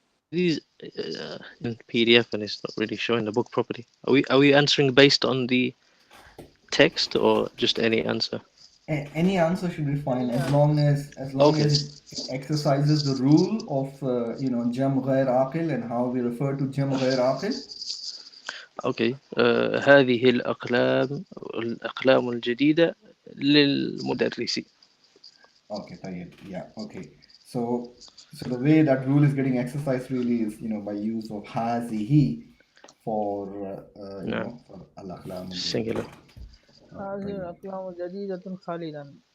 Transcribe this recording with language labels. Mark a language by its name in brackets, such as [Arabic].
[English] These in PDF and it's not really showing the book properly. Are we answering based on the text or just any answer? Any answer should be fine, as Yeah. long as Okay. it exercises the rule of jam ghair aqil and how we refer to jam ghair aqil. Okay. [Arabic] هذه الأقلام الجديدة للمدرس. [English] Okay, طيب. Yeah, okay. So the way that rule is getting exercised really is by use of hazihi for [Arabic] نعم. [English] for al-aqlam al-jadida. Singular. [Arabic] هذه طيب. الأقلام جديدة خالدا.